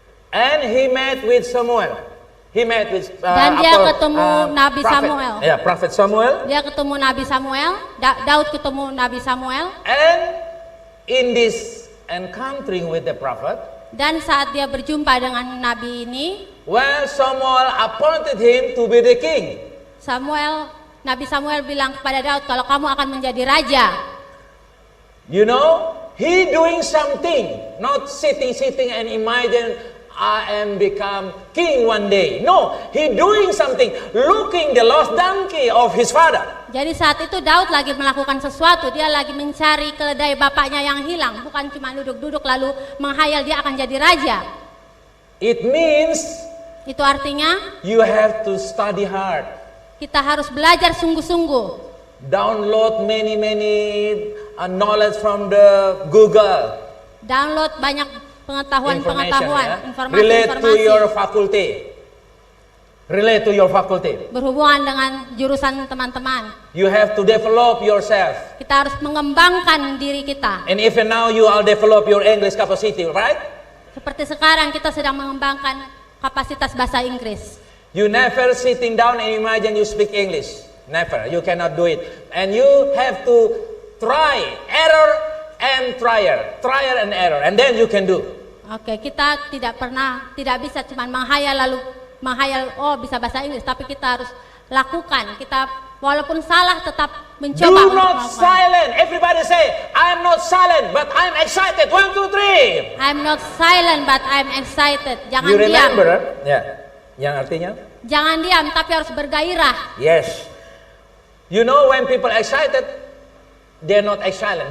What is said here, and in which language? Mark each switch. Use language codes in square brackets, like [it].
[en] And he met with Samuel. He met with [id] Dan dia ketemu Nabi [en] prophet. [id] Samuel. [en] Yeah, Prophet Samuel. [id] Dia ketemu Nabi Samuel, Daud ketemu Nabi Samuel, [en] And in this encountering with the prophet, [id] dan saat dia berjumpa dengan Nabi ini, [en] well, Samuel appointed him to be the king. [id] Samuel Nabi Samuel bilang kepada Daud, kalau kamu akan menjadi raja. [en] You know, he doing something, not sitting and imagine I am become king one day. No, he doing something, looking the lost donkey of his father. [id] Jadi saat itu Daud lagi melakukan sesuatu, dia lagi mencari keledai bapaknya yang hilang, bukan cuma duduk-duduk lalu menghayal dia akan jadi raja. [en] It means [id] Itu artinya [en] you have to study hard, [id] kita harus belajar sungguh-sungguh. [en] download many knowledge from the Google, [id] Download banyak pengetahuan, [en] relate to your [id] informasi-informasi [en] faculty, relate to your faculty. [id] berhubungan dengan jurusan teman-teman. [en] You have to develop yourself. [id] Kita harus mengembangkan diri kita. [en] And even now you are develop your English capacity, right? [id] Seperti sekarang kita sedang mengembangkan kapasitas bahasa Inggris. [en] You never sitting down and imagine you speak English. Never. You cannot do it. And you have to try, error and trial and error, and then you can do. [id] Oke, kita tidak bisa cuma menghayal oh bisa bahasa Inggris, tapi kita harus lakukan. Kita walaupun salah tetap mencoba. [en] Do not silent. Everybody say, I'm not silent, but I'm excited. 1, 2, 3. I'm not silent but I'm excited. [id] Jangan [en] You [id] diam. [en] remember? [id] Ya. Yang artinya? Jangan diam tapi harus bergairah. [en] Yes. You know when people excited, they're not silent.